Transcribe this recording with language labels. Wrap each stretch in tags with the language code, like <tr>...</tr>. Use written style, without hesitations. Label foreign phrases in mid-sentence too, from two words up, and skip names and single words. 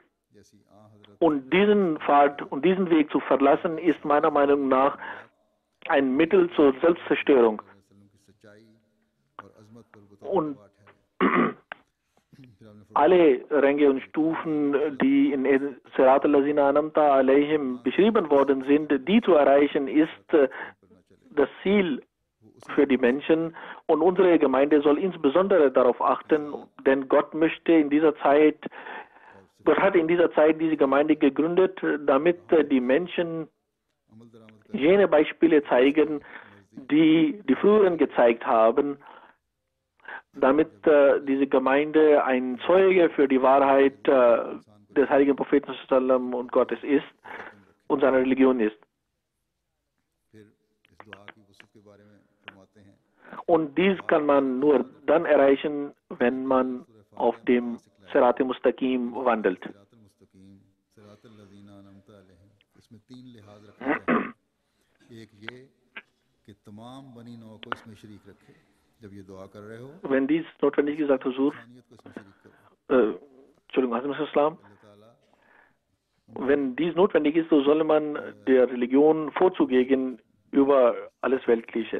<de>Und diesen Pfad und diesen Weg zu verlassen, ist meiner Meinung nach ein Mittel zur Selbstzerstörung. Und alle Ränge und Stufen, die in</de> <ar>صراط الذين أنعمت عليهم</ar> <de>beschrieben worden sind, die zu erreichen, ist das Ziel für die Menschen. Und unsere Gemeinde soll insbesondere darauf achten, denn Gott hat in dieser Zeit diese Gemeinde gegründet, damit die Menschen jene Beispiele zeigen, die die Früheren gezeigt haben, damit diese Gemeinde ein Zeuge für die Wahrheit des heiligen Propheten sallam und Gottes ist und seiner Religion ist. Und dies kann man nur dann erreichen, wenn man auf dem</de> <ar>الصراط المستقيم</ar> <de>wandelt. Wenn dies notwendig ist, sagt Huzur, Entschuldigung, Islam, wenn dies notwendig ist, so solle man der Religion Vorzug geben über alles Weltliche.</de>